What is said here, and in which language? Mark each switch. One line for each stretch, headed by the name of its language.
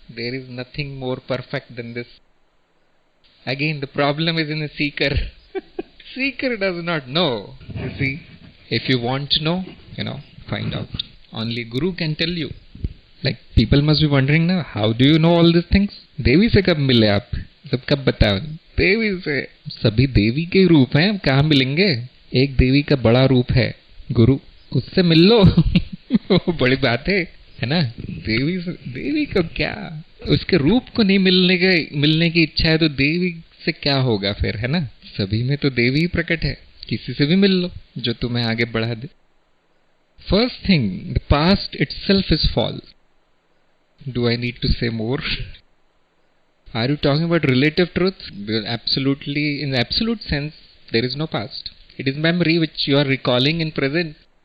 English: There is nothing more perfect than this. Again, the problem is in the seeker. Seeker does not know. You see, if you want to know, find out. Only Guru can tell you. Like people must be wondering now, how do you know all these things?
Hindi: देवी से कब मिले आप? सब कब बताओ? देवी से. सभी देवी के रूप हैं, कहाँ मिलेंगे? एक देवी का बड़ा रूप है गुरु, उससे मिल लो. बड़ी बात है ना? देवी को क्या, उसके रूप को नहीं मिलने की इच्छा है तो देवी से क्या होगा फिर, है ना? सभी में तो देवी ही प्रकट है, किसी से भी मिल लो जो तुम्हें आगे बढ़ा दे.
English: First thing, the past itself is false. Do I need to say more? Are you talking about relative truth? Absolutely, in the absolute sense, there is no past. It is memory which you are recalling in present.